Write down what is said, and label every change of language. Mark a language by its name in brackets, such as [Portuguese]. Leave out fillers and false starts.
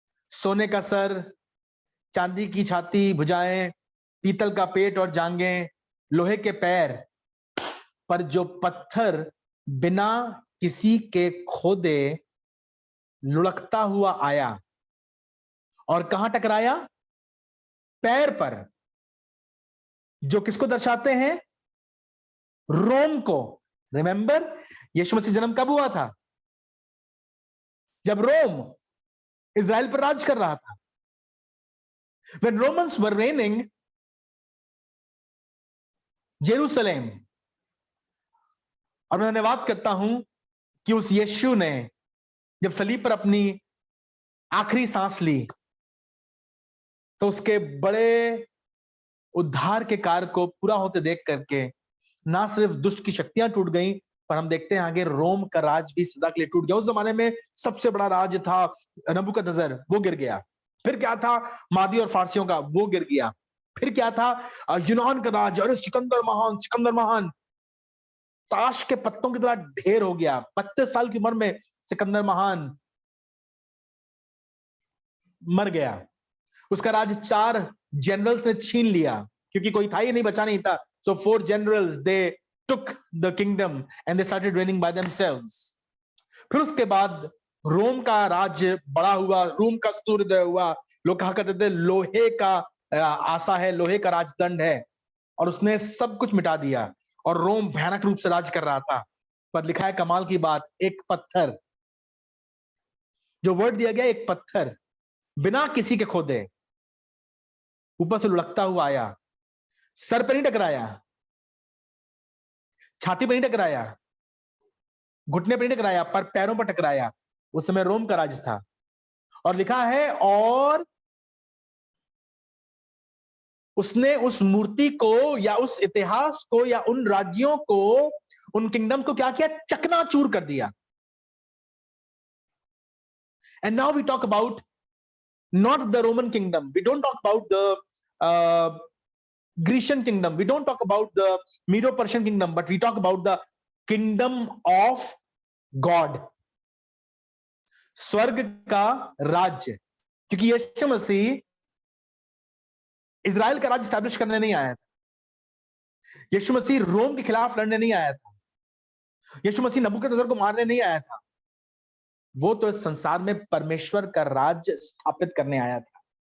[Hindi] सोने का सर, चांदी की छाती, भुजाएं, पीतल का पेट और जांघें, लोहे के पैर, पर जो पत्थर बिना किसी के खोदे लुढ़कता हुआ आया, और कहां टकराया? पैर पर, जो किसको दर्शाते हैं? रोम को। रिमेंबर, यीशु मसीह जन्म कब हुआ था? जब रोम इजराइल पर राज कर रहा था। [English] When Romans were reigning Jerusalem. [Hindi] और मैं धन्यवाद करता हूं कि उस यीशु ने जब सलीब पर अपनी आखिरी सांस ली, तो उसके बड़े उद्धार के कार्य को पूरा होते देख करके ना सिर्फ दुष्ट की शक्तियां टूट गई, पर हम देखते हैं आगे रोम का राज भी सदा के लिए टूट गया। उस जमाने में सबसे बड़ा राज्य था नबूकदनेस्सर, वो गिर गया। फिर क्या था? मादी और फारसियों का, वो गिर गया। फिर क्या था? यूनान का राज, और सिकंदर महान, सिकंदर महान ताश के पत्तों की तरह ढेर हो गया। 32 साल की उम्र में सिकंदर महान मर गया। उसका राज 4 जनरल्स ने छीन लिया, क्योंकि कोई था ही नहीं, बचा नहीं था। [English] So 4 generals, they took the kingdom and they started reigning by themselves. [Hindi] फिर उसके बाद रोम का राज्य बड़ा हुआ, रोम का सूर्योदय हुआ। लोग कहा करते थे लोहे का आसा है, लोहे का राजदंड है, और उसने सब कुछ मिटा दिया, और रोम भयानक रूप से राज कर रहा था। पर लिखा है कमाल की बात, एक पत्थर, जो वर्ड दिया गया, एक पत्थर बिना किसी के खोदे ऊपर से लुढ़कता हुआ आया। सर पर नहीं टकराया, छाती पर नहीं टकराया, घुटने पर नहीं टकराया, पर पैरों पर टकराया। उस समय रोम का राज था। और लिखा है, और उसने उस मूर्ति को या उस इतिहास को या उन राज्यों को, उन किंगडम को क्या किया? चकनाचूर कर दिया। [English] And now we talk about not the Roman kingdom. We don't talk about Grecian kingdom. We don't talk about the Medo-Persian kingdom, but we talk about the kingdom of God. [Hindi] स्वर्ग का राज्य, क्योंकि यीशु मसीह इजराइल का राज्य establish करने नहीं आया था। यीशु मसीह रोम के खिलाफ लड़ने नहीं आया था। यीशु मसीह नबूकदनेस्सर को मारने नहीं आया था। वो तो इस संसार में परमेश्वर का राज्य स्थापित करने आया था।